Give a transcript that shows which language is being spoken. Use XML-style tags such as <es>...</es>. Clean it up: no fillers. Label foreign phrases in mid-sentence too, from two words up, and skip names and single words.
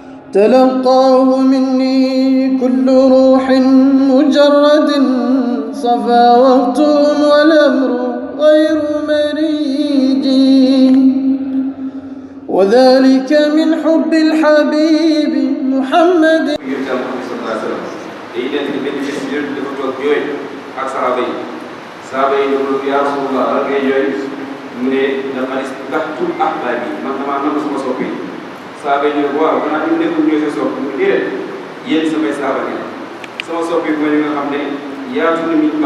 <ar>تلقاه مني كل روح مجرد صفا وقت والأمر غير مريج، وذلك من حب الحبيب محمد.</ar> <wo>saaba yi loolu</wo> <ar>يا رسول الله</ar> <wo>lan ngay jooy mu ne dafa</wo> <ar>اشتقت أحبابي</ar> <wo>man damaa nam sama sopp yi. saaba yi ñu ne waaw xanaa ñu nekkul ñooy sa sopp mu déedéet yéen samay saaba yi sama sopp yi mooy li nga xam ne yaatu na min</wo>